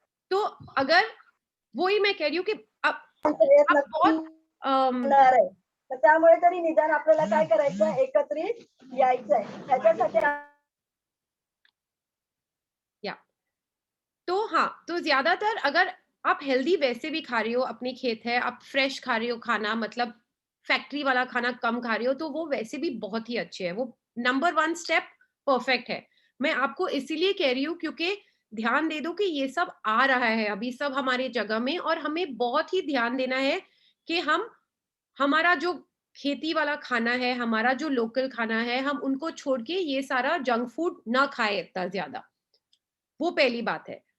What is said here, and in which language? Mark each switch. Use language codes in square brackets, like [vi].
[hi] तो अगर वही मैं कह रही हूँ कि अब बहुत [mr] तर त्यामुळे तरी निदान आपल्याला काय करायचं एकत्रित यायचंय त्याच्यासाठी [hi] तो हाँ, तो ज्यादातर अगर आप हेल्दी वैसे भी खा रही हो, अपनी खेत है, आप फ्रेश खा रही हो खाना, मतलब फैक्ट्री वाला खाना कम खा रही हो, तो वो वैसे भी बहुत ही अच्छे है। वो नंबर 1 स्टेप परफेक्ट है। मैं आपको इसीलिए कह रही हूँ क्योंकि ध्यान दे दो कि ये सब आ रहा है अभी सब हमारे जगह में, और हमें बहुत ही ध्यान देना है कि हम हमारा जो खेती वाला खाना है, हमारा जो लोकल खाना है, हम उनको छोड़ के ये सारा जंक फूड ना खाए इतना ज्यादा। वो पहली बात है।